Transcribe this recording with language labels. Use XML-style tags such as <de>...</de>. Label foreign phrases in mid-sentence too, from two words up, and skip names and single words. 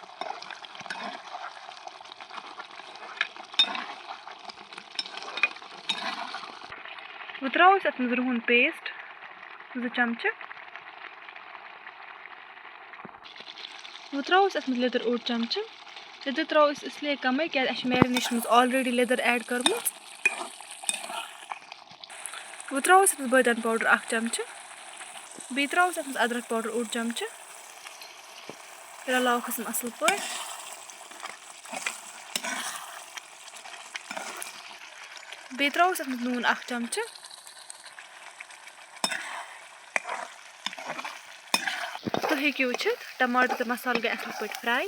<ks>वो त्रो अत मज रुहन पेस्ट 2 चमच। वो त्रो अत मज लेदर 1 चमच। लेदर त्रो इसलिए कम क्या मैरिनेशन मज ऑलरेडी लेदर ऐड कर्म। वो त्रो अत बदन पाउडर 1 चमच। बी त्रो अत मज अदरक पाउडर 1 चमच। रलाओ असल पे। बी त्रो अत मज नून 1 चमच। तुम हेकि वुचित टमाटर तो मसाल गई असल पे फ्राई।</ks>